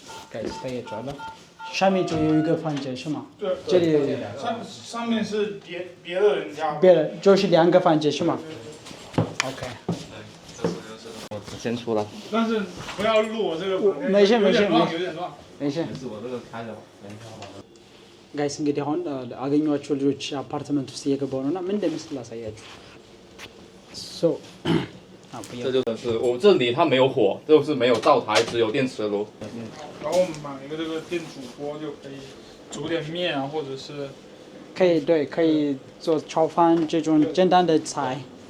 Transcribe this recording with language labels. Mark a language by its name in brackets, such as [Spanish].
[Chinese] 该是也抓了。上面就有一个房间是吗？对。这里有上面是别的人家。别的就是2个房间是吗？OK。我先出来。但是不要录我这个房间。没事。有点乱。没事。我这个开着。 [Amharic] ጋይስ እንግዲህ አሁን አገኘኋቸው ልጆች አፓርትመንት ውስጥ እየገባው ነውና ምን እንደሚመስል ላሳያችሁ። [Chinese] 这就是我这里它没有火，就是没有灶台，只有电磁炉。然后我们买一个这个电煮锅就可以煮点面啊，或者是可以做炒饭这种简单的菜。